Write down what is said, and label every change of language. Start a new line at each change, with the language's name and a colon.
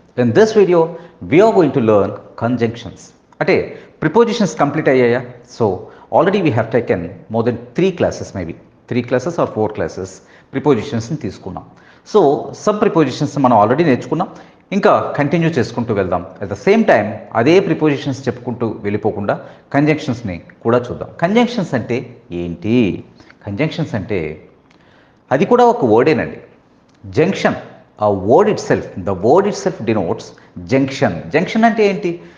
English: In this video, we are going to learn conjunctions.
Telugu: అంటే prepositions complete అయ్యాయా?
English: So already we have taken more than 3 classes maybe. 3 classes or 4 classes prepositions
Telugu: ని తీసుకున్నాం. So sub prepositions మనం already నేర్చుకున్నాం. ఇంకా continue చేసుకుంటూ వెళ్దాం. At the same time అదే ప్రిపోజిషన్స్ చెప్పుకుంటూ వెళ్ళిపోకుండా కంజంక్షన్స్ని కూడా చూద్దాం. కంజంక్షన్స్ అంటే ఏంటి? కంజంక్షన్స్ అంటే అది కూడా ఒక వర్డేనండి.
English: Junction, ఆ word itself, the word itself denotes junction.
Telugu: Junction అంటే ఏంటి?